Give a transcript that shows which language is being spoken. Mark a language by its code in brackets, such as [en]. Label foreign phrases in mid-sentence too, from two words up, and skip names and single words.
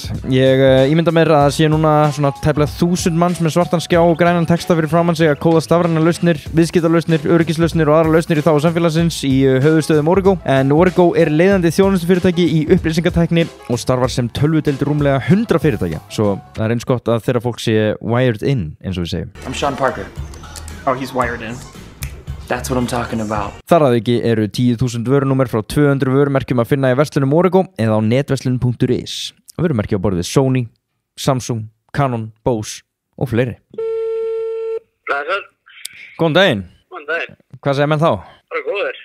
[is] Ég ímynda mér að sé núna svona tæplega 1000 manns með svartan skjá og grænan texta fyrir framan sig að kóða stafrænar lausnir, viðskiptalausnir, öryggislausnir og aðra lausnir í þágu samfélagsins í höfuðstöðum Origo. En Origo leiðandi þjónustufyrirtæki í upplýsingatækni og starfar sem tölvudeild rúmlega 100 fyrirtækja. Svo það eins gott að þeirra fólk sé [en] wired in, [is] eins og við segjum. [en] I'm Sean Parker. Oh, he's wired in. That's what I'm talking about. [is] Þar að ekki eru 10.000 vörunúmer frá 200 vörumerkjum að finna í verslunum Origo eða á netverslun.is. Vörumerki á borð við Sony, Samsung, Canon, Bose og fleiri. Blessar. Góðan daginn. Góðan daginn. Hvað segir menn þá? Bara góður.